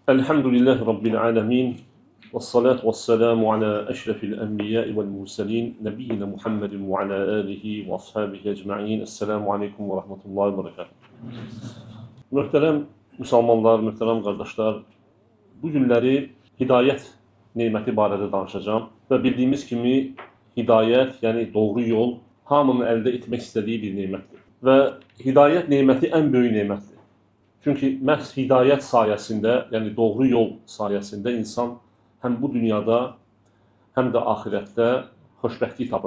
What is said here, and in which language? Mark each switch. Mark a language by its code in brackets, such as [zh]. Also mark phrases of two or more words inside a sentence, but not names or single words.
[ar] الحمد لله رب العالمين. والصلاة والسلام على أشرف الأنبياء والمرسلين. نبينا محمد وعلى آله وأصحابه أجمعين. السلام عليكم ورحمة الله وبركاته. [az] Möhtərəm müsəlmanlar, möhtərəm qardaşlar, bu günləri hidayət neməti barədə danışacağım. Və bildiyimiz kimi hidayət, yəni doğru yol, hamının əldə etmək istədiyi bir nemətdir. Və hidayət neməti ən böyük nemətdir. Çünki məhz hidayət sayəsində, yəni doğru yol sayəsində insan həm bu dünyada, həm də axirətdə xoşbəxtlik tapır.